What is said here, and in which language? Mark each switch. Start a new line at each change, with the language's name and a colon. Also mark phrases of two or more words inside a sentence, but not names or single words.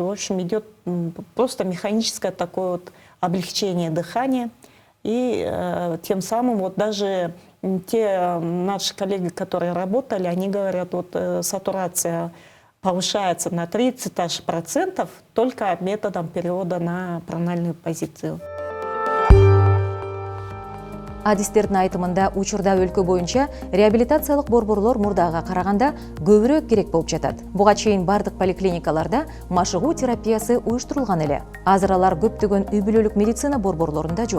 Russian: В общем, идет просто механическое такое вот облегчение дыхания. И тем самым вот даже те наши коллеги, которые работали, они говорят, вот сатурация повышается на 30% только методом перевода на прональную позицию.
Kyrgyz: Адистердин айтымында учурда өлкө боюнча реабилитациялык борборлор мурдага караганда көбүрөөк керек болуп жатат. Буга чейин бардык поликлиникаларда машыгуу терапиясы уюштурулган эле. Азыр алар көптөгөн үй бүлөлүк медицина борборлорунда жок.